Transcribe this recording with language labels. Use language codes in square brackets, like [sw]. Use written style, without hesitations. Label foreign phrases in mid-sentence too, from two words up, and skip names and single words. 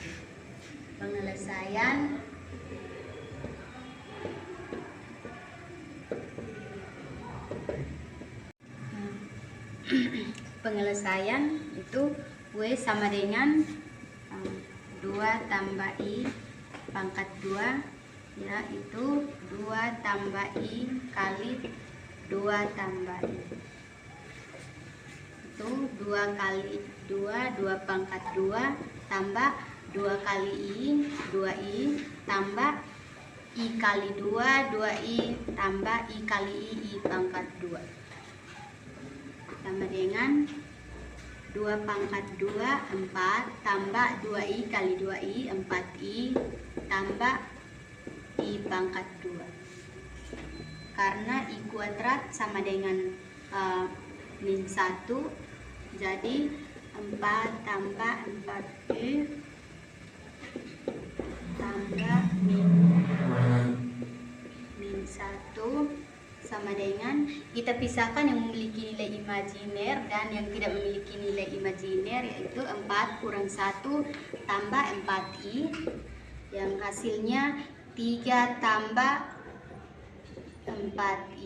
[id] Penyelesaian itu W sama dengan 2 tambah I pangkat 2, yaitu 2 tambah I kali 2 tambah I. Itu 2 kali 2, 2 pangkat 2 tambah 2 kali I, 2I tambah I kali 2, 2I tambah I kali I pangkat 2 sama dengan 2 2 pangkat 2, 4, tambah 2i kali 2i, 4i, tambah i pangkat 2. Karena i kuadrat sama dengan min 1, jadi 4 tambah 4i tambah min 1 sama dengan, kita pisahkan yang memiliki nilai imajiner dan yang tidak memiliki nilai imajiner, yaitu 4 kurang 1 tambah 4i, yang hasilnya 3 tambah 4i.